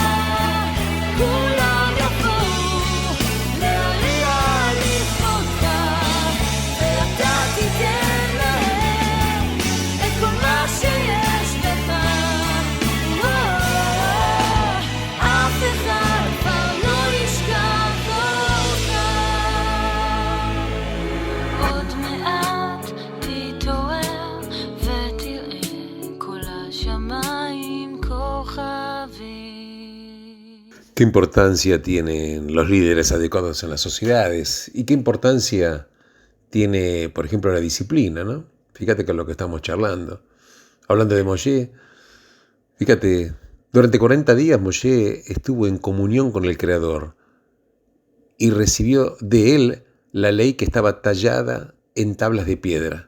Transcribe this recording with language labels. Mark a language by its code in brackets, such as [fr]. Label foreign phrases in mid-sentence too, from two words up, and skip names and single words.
[he] כולם יבואו להריע לכבודך ואתה תיתן להם את כל מה שיש בך אף אחד כבר לא ישכח אותך עוד מעט תתעורר ותראה כל השמיים כוכבים [es] ¿Qué importancia tienen los líderes adecuados en las sociedades? ¿Y qué importancia tiene, por ejemplo, la disciplina, ¿no? Fíjate con lo que estamos charlando. Hablando de Moshe, fíjate, durante 40 días Moshe estuvo en comunión con el Creador y recibió de él la ley que estaba tallada en tablas de piedra.